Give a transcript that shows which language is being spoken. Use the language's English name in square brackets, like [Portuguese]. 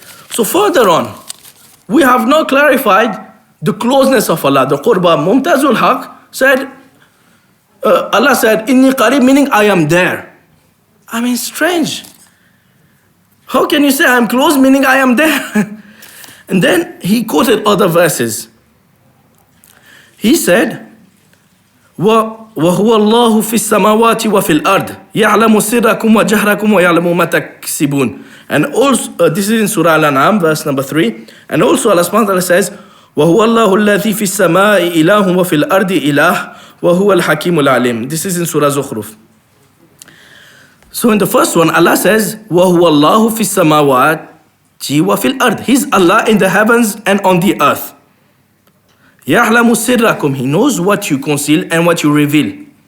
[English] So further on, we have now clarified the closeness of Allah. The Qurba, Mumtazul Haq said, Allah said, Inni qarib, meaning I am there. I mean, strange. How can you say I am close, meaning I am there? And then he quoted other verses. He said, [Arabic] وَهُوَ اللَّهُ فِي السَّمَاوَاتِ وَفِي الْأَرْضِ يَعْلَمُ سِرَّكُمْ وَجَهْرَكُمْ وَيَعْلَمُ مَا تَكْسِبُونَ. [English] And also, this is in Surah Al-An'am, verse number 3. And also Allah subhanahu wa ta'ala says, [Arabic] وَهُوَ اللَّهُ الَّذِي فِي السَّمَاءِ إِلَهٌ وَفِي الْأَرْضِ إِلَهٌ وَهُوَ الْحَكِيمُ الْعَلِيمُ. [English] This is in Surah Zukhruf. So in the first one, Allah says, [Arabic] وَهُوَ اللَّهُ فِي السَّمَاوَاتِ وَفِي الْأَرْضِ. [English] He's Allah in the heavens and on the earth. [Arabic] يَعْلَمُ سِرَّكُمْ. [English] He knows what you conceal and what you reveal.